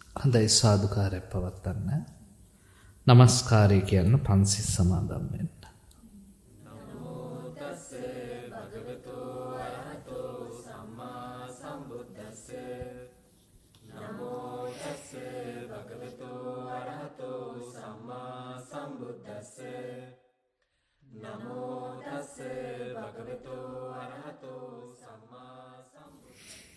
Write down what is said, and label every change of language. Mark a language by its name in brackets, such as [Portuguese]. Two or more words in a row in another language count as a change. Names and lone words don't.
[Sinhala] හොඳයි සාදුකාරය පවත්වන්න. නමස්කාරය කියන්න පන්සිල් සමාදන් වෙන්න. [Pali] නමෝ තස්ස භගවතු අරහතෝ සම්මා සම්බුද්දස්ස. නමෝ තස්ස භගවතු අරහතෝ සම්මා සම්බුද්දස්ස. නමෝ තස්ස භගවතු අරහතෝ සම්මා සම්බුද්දස්ස.